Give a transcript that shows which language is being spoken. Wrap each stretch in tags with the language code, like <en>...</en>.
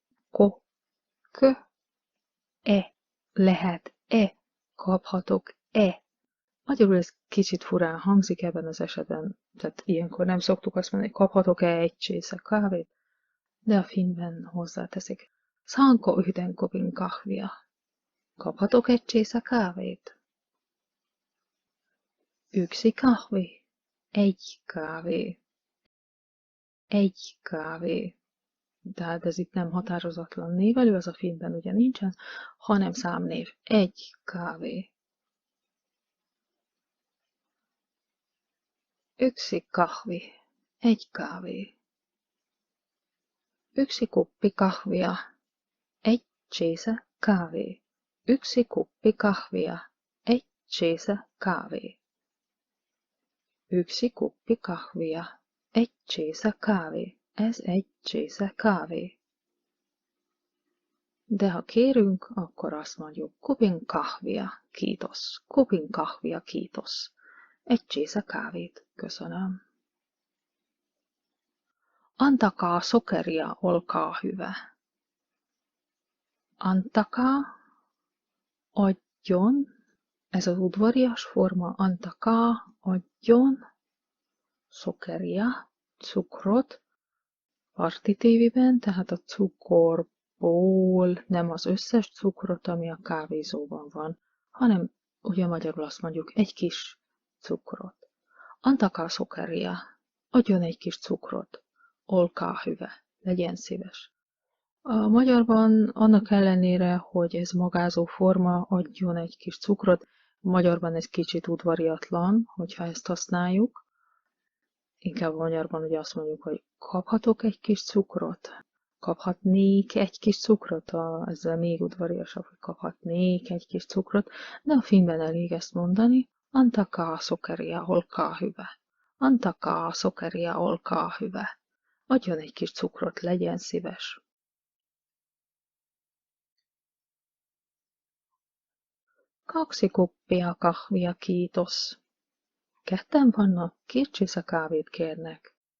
<hu>Ko, kö, e. Lehet-e, kaphatok-e. Magyarul ez kicsit furán hangzik ebben az esetben, tehát ilyenkor nem szoktuk azt mondani, hogy kaphatok-e egy csésze kávét, de a finnben hozzáteszik.</hu> <fi>Saanko yhden kupin kahvia?</fi> <hu>Kaphatok egy csésze kávét?</hu> <fi>Yksi kahvi.</fi> <hu>Egy kávé. Egy kávé. Tehát ez itt nem határozatlan névelő, az a finnben ugye nincsen, hanem számnév. Egy kávé.</hu> <fi>Yksi kahvi.</fi> <hu>Egy kávé.</hu> <fi>Yksi kuppi kahvia.</fi> <hu>Egy csésze kávé.</hu> <fi>Yksi kuppi kahvia.</fi> <hu>Egy csésze kávé.</hu> <fi>Yksi kuppi kahvia.</fi> <hu>Egy csésze kávé. Ez egy csésze kávé. De ha kérünk, akkor azt mondjuk</hu> <fi>kupin kahvia, kiitos. Kupin kahvia, kiitos.</fi> <hu>Egy csésze kávét, köszönöm.</hu> <fi>Antakaa sokeria, olkaa hyvä.</fi> <hu>Antakaa, adjon, ez az udvarias forma, antakaa, adjon, sokeria, cukrot, partitíviben, tehát a cukorból nem az összes cukrot, ami a kávézóban van, hanem ugye magyarul azt mondjuk egy kis cukrot.</hu> <fi>Antakaa sokeria,</fi> <hu>adjon egy kis cukrot.</hu> <fi>Olkaa hyvä,</fi> <hu>legyen szíves. A magyarban annak ellenére, hogy ez magázó forma, adjon egy kis cukrot, a magyarban ez kicsit udvariatlan, hogyha ezt használjuk. Inkább a magyarban ugye azt mondjuk, hogy kaphatok egy kis cukrot? Kaphatnék egy kis cukrot? Ezzel még udvariasabb, hogy kaphatnék egy kis cukrot, de a finnben elég ezt mondani.</hu> <fi>Antakaa sokeria, olkaa hyvä. Antakaa sokeria, olkaa hyvä.</fi> <hu>Adjon egy kis cukrot, legyen szíves. 2</hu> <fi>kuppia kahvia, kiitos.</fi> <hu>Ketten vannak, 2 csiszakávét kérnek.</hu>